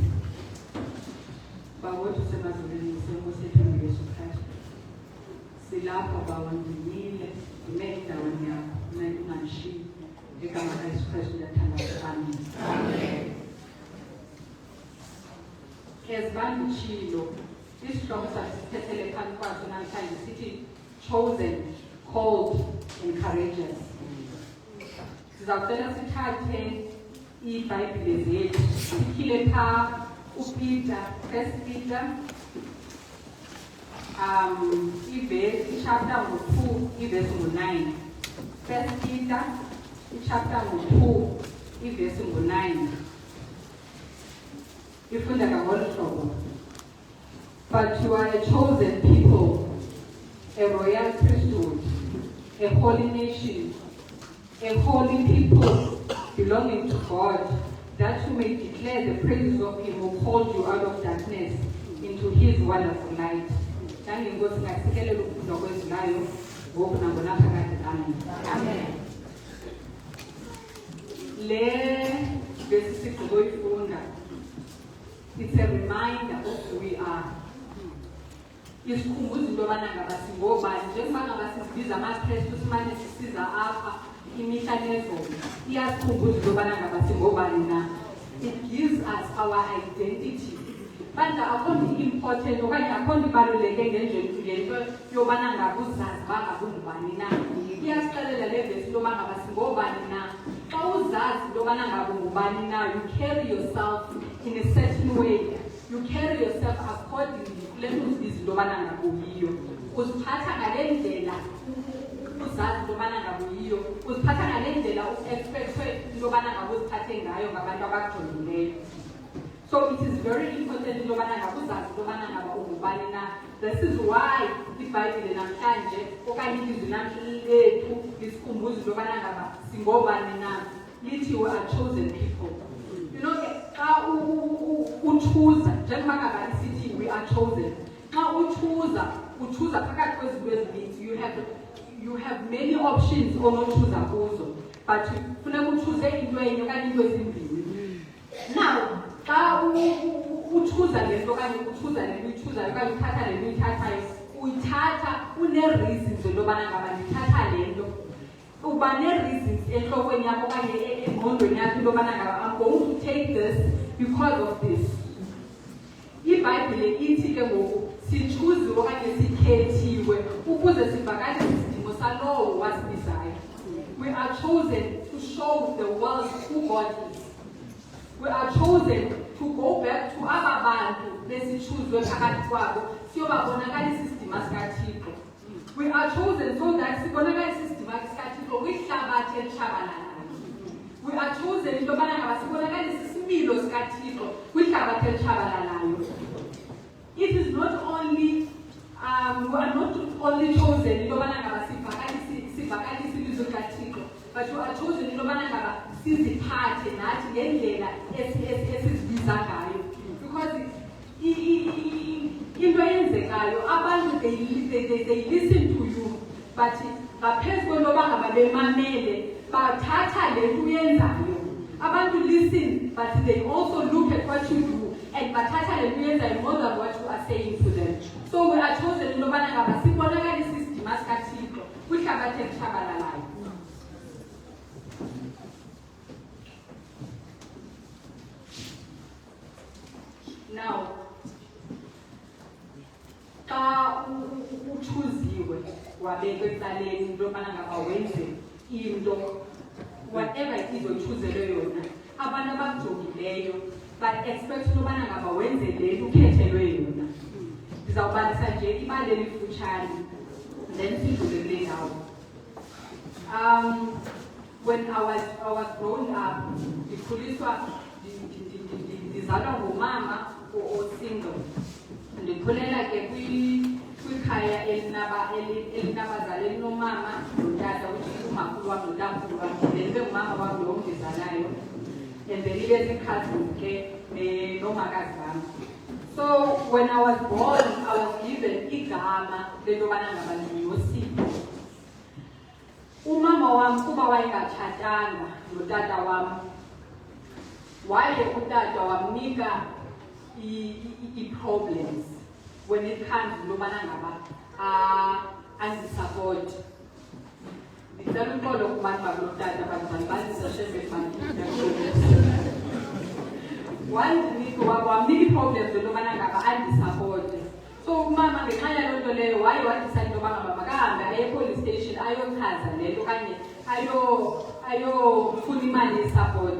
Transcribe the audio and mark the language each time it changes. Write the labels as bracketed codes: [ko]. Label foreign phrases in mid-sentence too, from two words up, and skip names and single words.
[xh] Bawethu semazulwini senkosi yethu uYesu Kristu, silapha bawa ndimile, ndime endaweni yakho, unceda ungandishiyi. Ngegama likaYesu Kristu ndiyathandaza. Amen. Ezibandutshilo isihloko sasithethele phansi kwaso namhlanje sithi [en] chosen, called and courageous. [xh] Sizawucela sithathe iiBhayibhile zethu sikhile phaa uPeter, [en] 1 Peter, chapter 2, verse 9. 1 Peter, chapter 2, verse 9. [xh] Ifunda ngolu hlobo. [en] But you are a chosen people, a royal priesthood, a holy nation, a holy people belonging to God, that you may declare the praises of him who called you out of darkness into his wonderful light. Amen. It's a reminder of who we are. [xh] Isikhumbuzo into yobana ngaba singobani, njengoba ngaba sizibiza amaKristu simane sisiza apha imihla nezolo, iyasikhumbuza into yobana ngaba singobani na. [en] It gives us our identity. [xh] Bandla akho nto important okanye akho nto ibaluleke ngento yobana ngaba uzazi uba ngaba ungubani na. Iyasixelela le vesi into yoba ngaba singobani na. Xa uzazi into yobana ngaba ungubani na, [en] you carry yourself in a certain way. You carry yourself accordingly. Let us [xh] izinto yobana ngaba uyiyo. Uziphatha ngale ndlela uzazi into yobana ngaba uyiyo. Uziphatha ngale ndlela u-expectwe into yobana ngaba uziphathe ngayo ngabantu abakujongileyo. [en] So it is very important [xh] into yobana ngaba uzazi into yobana ngaba ungubani na. [en] This is why [xh] iBhayibhile namhlanje okanye ilizwi lethu lisikhumbuza into yobana ngaba singobani na. [en] Lithi you are chosen people. You know, [xh] xa uchuza njengoba ngaba isithi [en] we are chosen. [xh] Xa uchuza phakathi kwezinto ezininzi, [en] you have many options [xh] onochuza kuzo, but funeka uchoose into enye okanye into ezimbini. Now, xa uchuza lento okanye uchuza lento uyichuzayo okanye uthatha lento uyithathayo, uyithatha une-reasons entobana ngaba ndithatha lento. Uba ne-reasons entlokweni yakho okanye engqondweni yakho intobana ngaba [en] I'm going to take this because of this. [xh] IBhayibhile ithi ke ngoku sichuziwe okanye sikhethiwe ukuze sivakalise isidingo salowo wasibizayo. [en] We are chosen to show the world who God is. We are chosen to go back to [xh] aba bantu besichuzwe phakathi kwabo siyobabonakalisa isidima sikaThixo. [en] We are chosen so that [xh] sibonakalise isidima sikaThixo kwihlabathi elitshabalalayo. [en] We are chosen [xh] intobana ngaba sibonakalise isimilo sikaThixo kwihlabathi elitshabalalayo. [en] It is not only we are not only chosen [xh] intobana ngaba sivakalise ilizwi likaThixo, [en] but you are chosen [xh] intobana ngaba siziphathe nathi ngendlela esizibiza ngayo, because into eyenzekayo abantu [en] they listen to you, [xh] but ngaphezu kwentoba ngaba bemamele bathatha le nto uyenzayo. [en] Abantu listen, but they also look at what you do and [xh] bathatha le nto uyenzayo [en] more than what you are saying to them. So we are chosen [xh] intobana ngaba sibonakalise isidima sikaThixo kwihlabathi elitshabalalayo. Now, xa uchuziwe wabekwa ecaleni intobana ngaba wenze into whatever it is oyichuzelwe yona, abantu abakujongileyo ba-expect intobana ngaba wenze le nto ukhethelwe yona. Ndizawubalisa nje ibali elifutshane then sidlule kule ndawo. [en] When I was growing up, [xh] ndikhuliswa ndizalwa ngumama o-single. Ndikhulela ke kwikhaya elinabazali elinomama notata, uthi umakhulu wam notamkhulu wam, then ibe ngumama wam lo ndizalayo, [en] and then [xh] ibe ziicousins ke nomakazi wam. [en] So when I was born, I was given [xh] igama lentobana ngaba ndinguSipho. Umama wam kuba wayengatshatanga notata wam, waye utata wamnika i-problems [en] when it comes [xh] intobana ngaba andisupport. Ndicela uxolo kubantu bakulotata bazali bazisashebe wamnika i-problems entobana ngaba andisupport. So umama ngenxa yaloo nto leyo waye wadicide intoba ngaba makahambe aye e-police station ayochaza le nto okanye ayofuna imali ye-support.